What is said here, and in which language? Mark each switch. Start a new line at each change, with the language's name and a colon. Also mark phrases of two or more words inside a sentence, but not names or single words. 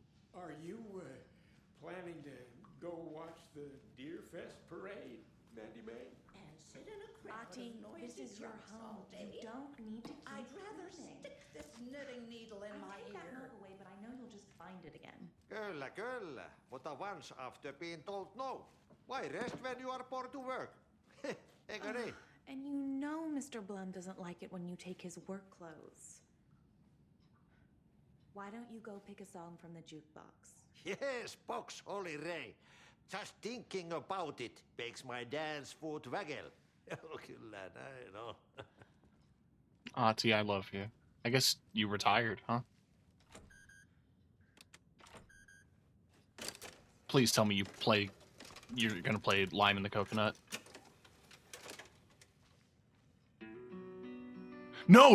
English: Are you planning to go watch the Deer Fest parade, Mandy May? And sit in a crowd Ati, of noisy this is your drunks home. all day? You don't need to keep I'd rather running. stick this knitting needle in my I'll take that ear. note away, but I know you'll just find it again.
Finnish: Kyllä, kyllä.
English: Mutta once after being told no. Why rest when you are born to work? Agree. And you know Mr. Blum doesn't like it when you take his work clothes. Why don't you go pick a song from the jukebox? Yes, box, Holy Ray. Just thinking about it makes my dance foot waggle.
Finnish: Kyllä näin on.
English: Auntie, I love you. I guess you retired, huh? Please tell me you're gonna play Lime in the Coconut. No!